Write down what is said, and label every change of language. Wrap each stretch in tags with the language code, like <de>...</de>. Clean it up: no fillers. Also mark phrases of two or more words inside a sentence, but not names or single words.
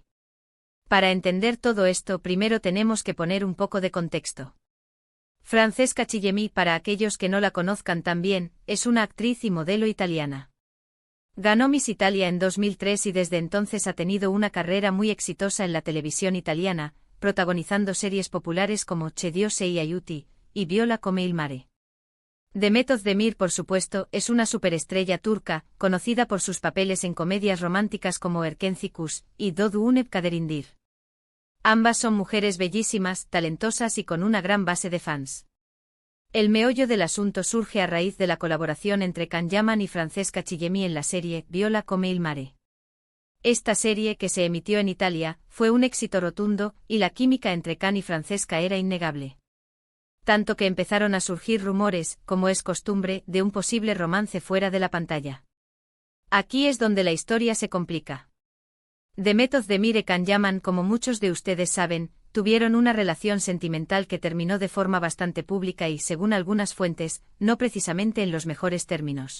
<es>Para entender todo esto, primero tenemos que poner un poco de contexto. Francesca Chillemi, para aquellos que no la conozcan tan bien, es una actriz y modelo italiana. Ganó Miss Italia en 2003 y desde entonces ha tenido una carrera muy exitosa en la televisión italiana, protagonizando series populares como Che Dio sei aiuti y Viola come il mare. Demet Özdemir, por supuesto, es una superestrella turca, conocida por sus papeles en comedias románticas como Erkenci Kuş y Doğduğun Kaderindir. Ambas son mujeres bellísimas, talentosas y con una gran base de fans. El meollo del asunto surge a raíz de la colaboración entre Can Yaman y Francesca Chillemi en la serie Viola come il mare. Esta serie, que se emitió en Italia, fue un éxito rotundo, y la química entre Can y Francesca era innegable. Tanto que empezaron a surgir rumores, como es costumbre, de un posible romance fuera de la pantalla. Aquí es donde la historia se complica. Demet Özdemir y Can Yaman, como muchos de ustedes saben, tuvieron una relación sentimental que terminó de forma bastante pública y, según algunas fuentes, no precisamente en los mejores términos.</es>